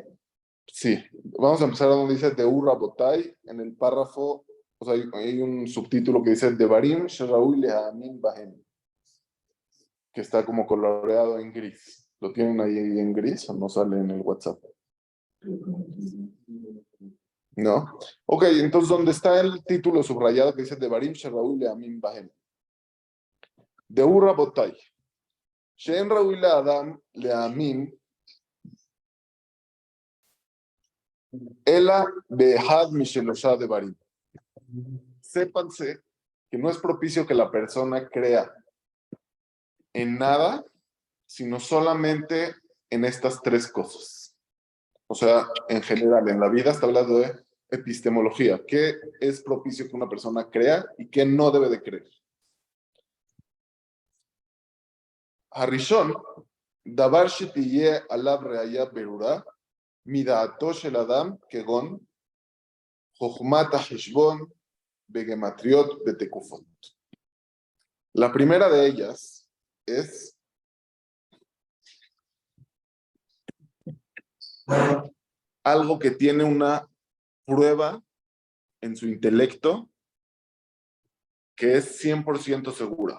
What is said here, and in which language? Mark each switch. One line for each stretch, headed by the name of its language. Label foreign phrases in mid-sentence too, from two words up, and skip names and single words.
Spanish: Sí, vamos a empezar a donde dice de Urra Botay, en el párrafo, o sea, hay un subtítulo que dice
Hebrew: דברים שראוי להאמין בהם,
Spanish: que está como coloreado en gris. ¿Lo tienen ahí en gris o no sale en el WhatsApp? ¿No? Ok, entonces donde está el título subrayado que dice
Hebrew: דברים שראוי להאמין בהם.
Spanish: De Urra Botay.
Hebrew: שאין ראוי אדם להאמין אלא באחד משלשה דברים.
Spanish: Sépanse que no es propicio que la persona crea en nada, sino solamente en estas tres cosas. O sea, en general, en la vida está hablando de epistemología. ¿Qué es propicio que una persona crea y qué no debe de creer?
Hebrew: הראשון דבר שתהיה עליו ראיה ברורה מדעתו של אדם כגון חכמת חשבון בגימטריות בתקופות.
Spanish: La primera de ellas es algo que tiene una prueba en su intelecto que es 100% segura.